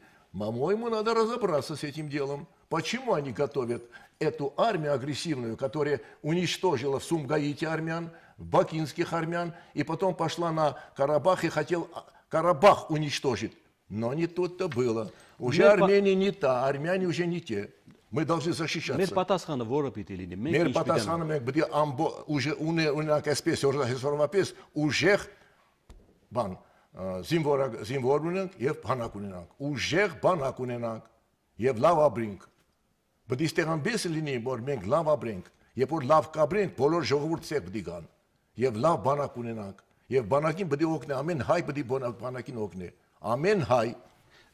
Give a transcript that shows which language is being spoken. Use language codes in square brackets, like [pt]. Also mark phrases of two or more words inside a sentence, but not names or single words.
[ru] По-моему, надо разобраться с этим делом. Почему они готовят эту армию агрессивную, которая уничтожила в Сумгаите армян, бакинских армян, и потом пошла на Карабах и хотел Карабах уничтожить. Но не тут-то было. Уже Армения не та, армяне уже не те. Мы должны защищаться. [hy] Մեր պատասխանը որը պիտի լինի։ Մեր պատասխանը մենք պետք է ուժը ունենանք այսպես օրինապես ուժեղ բան զինվոր ունենք եւ բանակ ունենանք։ Ուժեղ բանակ ունենանք եւ լավ ապրենք։ Պետք է ստեղանբես լինի, որ մենք լավ ապրենք, երբ որ լավ կապրենք, բոլոր ժողովուրդը ցեղ պետք է գան եւ լավ բանակ ունենանք եւ բանակին պետք է օգնի, ամեն հայ պետք է բանակին օգնի, ամեն հայ։